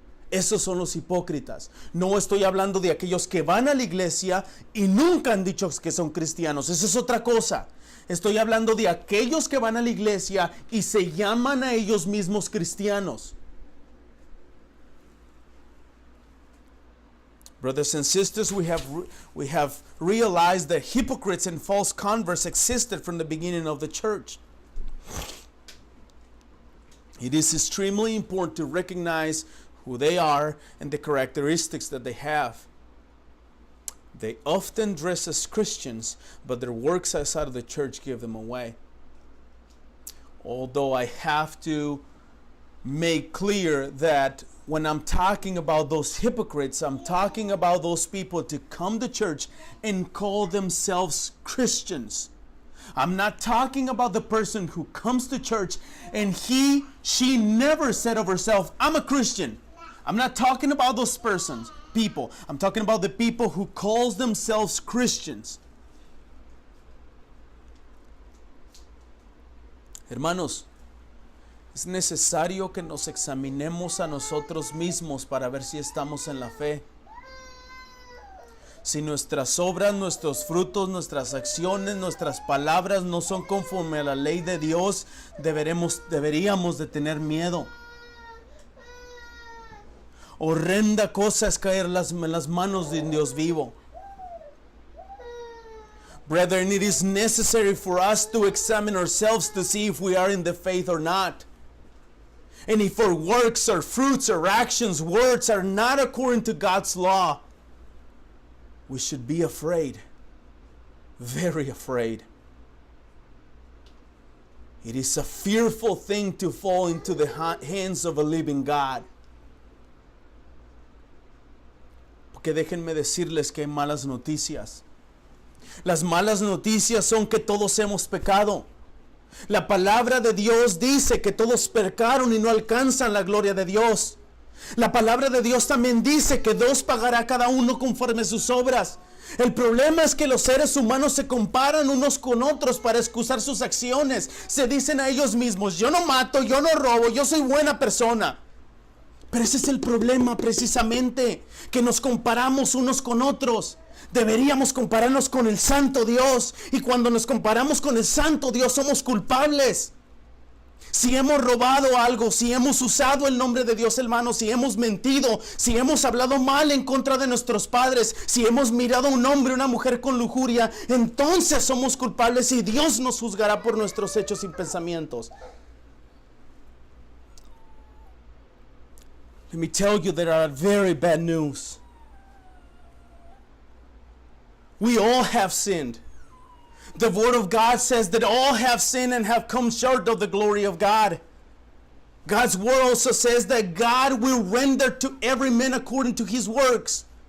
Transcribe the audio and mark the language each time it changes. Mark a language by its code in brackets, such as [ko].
[es] Esos son los hipócritas. No estoy hablando de aquellos que van a la iglesia y nunca han dicho que son cristianos. Eso es otra cosa. Estoy hablando de aquellos que van a la iglesia y se llaman a ellos mismos cristianos. [en] Brothers and sisters, we have realized that hypocrites and false converts existed from the beginning of the church. It is extremely important to recognize who they are and the characteristics that they have. They often dress as Christians, but their works outside of the church give them away. Although I have to make clear that when I'm talking about those hypocrites, I'm talking about those people to come to church and call themselves Christians. I'm not talking about the person who comes to church and she never said of herself, I'm a Christian. I'm not talking about those people. I'm talking about the people who calls themselves Christians. [es] Hermanos, es necesario que nos examinemos a nosotros mismos para ver si estamos en la fe. Si nuestras obras, nuestros frutos, nuestras acciones, nuestras palabras no son conforme a la ley de Dios, deberíamos de tener miedo. Horrenda cosa es caer en las manos de Dios vivo. [en] Brethren, it is necessary for us to examine ourselves to see if we are in the faith or not. And if our works, our fruits, our actions, words are not according to God's law, we should be afraid, very afraid. It is a fearful thing to fall into the hands of a living God. [es] Porque déjenme decirles que hay malas noticias. Las malas noticias son que todos hemos pecado. La palabra de Dios dice que todos pecaron y no alcanzan la gloria de Dios. La palabra de Dios también dice que Dios pagará a cada uno conforme a sus obras. El problema es que los seres humanos se comparan unos con otros para excusar sus acciones. Se dicen a ellos mismos, yo no mato, yo no robo, yo soy buena persona. Pero ese es el problema precisamente, que nos comparamos unos con otros. Deberíamos compararnos con el Santo Dios. Y cuando nos comparamos con el Santo Dios somos culpables. Si hemos robado algo, si hemos usado el nombre de Dios, hermano, si hemos mentido, si hemos hablado mal en contra de nuestros padres, si hemos mirado a un hombre o una mujer con lujuria, entonces somos culpables y Dios nos juzgará por nuestros hechos y pensamientos. [en] Let me tell you, there are very bad news. We all have sinned. The word of God says that all have sinned and have come short of the glory of God. God's word also says that God will render to every man according to his works.